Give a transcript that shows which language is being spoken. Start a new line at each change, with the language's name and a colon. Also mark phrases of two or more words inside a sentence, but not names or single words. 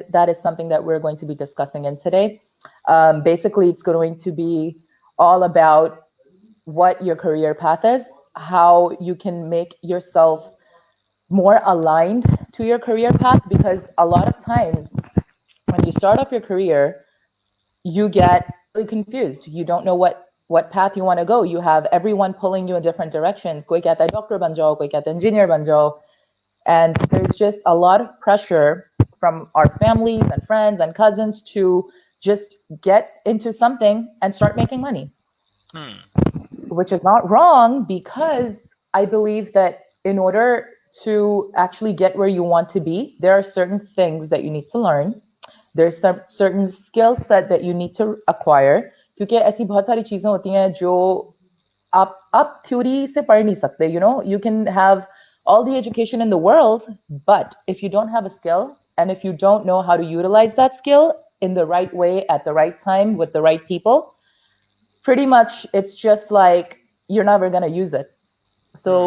English: That is something that we're going to be discussing in today. Basically, it's going to be all about what your career path is, how you can make yourself more aligned to your career path, because a lot of times when you start off your career, you get really confused. You don't know what path you want to go. You have everyone pulling you in different directions.
Hindi: कोई कहता है doctor बन जाओ, कोई कहता है engineer बन जाओ.
English: And there's just a lot of pressure from our families and friends and cousins to just get into something and start making money, Hmm. which is not wrong, because I believe that in order to actually get where you want to be, there are certain things that you need to learn. There's some certain skill set that you need to acquire,
Hindi: क्योंकि ऐसी बहुत सारी चीजें होती हैं जो आप theory से पढ़ नहीं सकते.
English: You can have all the education in the world, but if you don't have a skill and if you don't know how to utilize that skill in the right way at the right time with the right people, pretty much it's just like you're never going to use it. Hmm.